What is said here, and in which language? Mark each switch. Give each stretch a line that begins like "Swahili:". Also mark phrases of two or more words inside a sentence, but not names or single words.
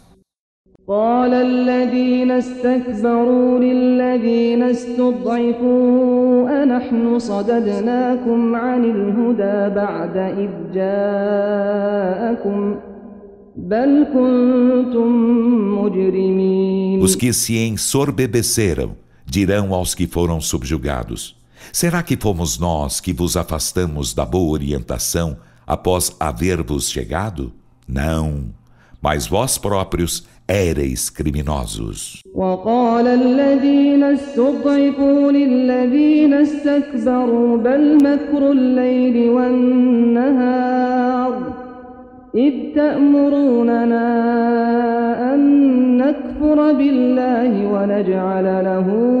Arabic: قال الذين استكبروا للذين استضعفوا أنحن صددناكم عن الهدى بعد إذ جاءكم بل كنتم مجرمين.
Portuguese: Os que se ensoberbeceram dirão aos que foram subjugados, será que fomos nós que vos afastamos da boa orientação após haver-vos chegado? Não, mas vós próprios éreis criminosos.
Arabic: وقال الذين استضعفوا للذين استكبروا بل مكر الليل والنهار إذ تأمروننا أن نكفر بالله ونجعل له